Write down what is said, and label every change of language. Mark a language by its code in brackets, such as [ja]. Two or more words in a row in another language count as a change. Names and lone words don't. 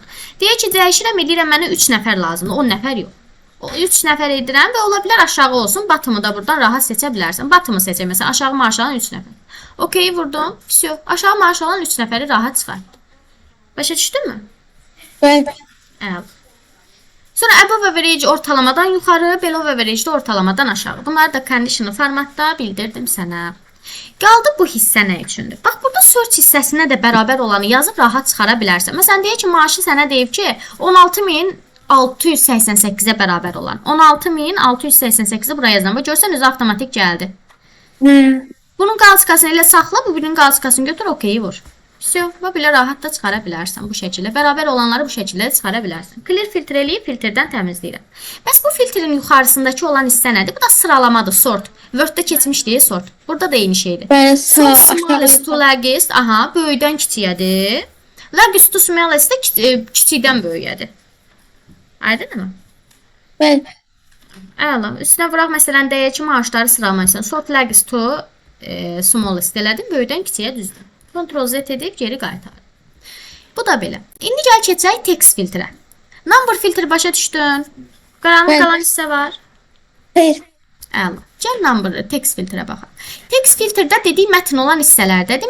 [az] Deyək ki, dəyişirəm, eləyirəm, mənə 3 nəfər lazımdır, 10 nəfər yox. O 3 nəfər edirəm və ola bilər aşağı olsun, batımı da buradan rahat seçə bilərsən. Batımı seçək, məsələn, aşağı maaş alan 3 nəfər. Okey vurdum. Всё. Aşağı maaş alan 3 nəfəri rahat çıxart. Başa düşdünmü? Bəli. Əla. Sonra [en] above average [az] ortalamadan yuxarı, [en] below average [az] də ortalamadan aşağı. Bunları da conditional formatda bildirdim sənə. Qaldı bu hissə nə üçündür? Bax, burada search hissəsinə də bərabər olanı yazıb rahat çıxara bilərsən. Məsələn, deyək ki, maaşı sənə deyib ki, 16.688-ə bərabər olan. 16.688-i buraya yazdım. Və görsən, özü avtomatik gəldi. Bunun qalçıqasını elə saxla, bu birinin qalçıqasını götür, okeyi vur. Всё, və belə rahat da çıxara bilərsən bu şəkildə. Bərabər olanları bu şəkildə çıxara bilərsən. Clear filtr eləyib filtrdən təmizləyirəm. Bəs bu filtrin yuxarısındakı olan hissə nədir? Bu da sıralamadır, sort. Word-də keçmiş deyə sort. Burada da eyni şeydir. Bəli, From sağ [en] smallest to largest, [az] aha, böyükdən kiçiyədir. [en] Largest to smallest [az] də kiçikdən böyükədir. Aydınmı? Bəli. Əla. Üstünə vuraq məsələn deyək ki, maaşları sıralamayırsan. [en] Sort largest to smallest [az] elədin, böyükdən kiçiyə düzdür. Ctrl Z edib geri qaytar. Bu da belə. İndi gəl keçək text filtrə. Number filtri başa düşdün? Qaranlıq Bəli. qalan hissə var. Xeyr. Əla. Gəl [en] number text [az] filtrə baxaq. Text filtrdə dedik mətn olan hissələrdədir.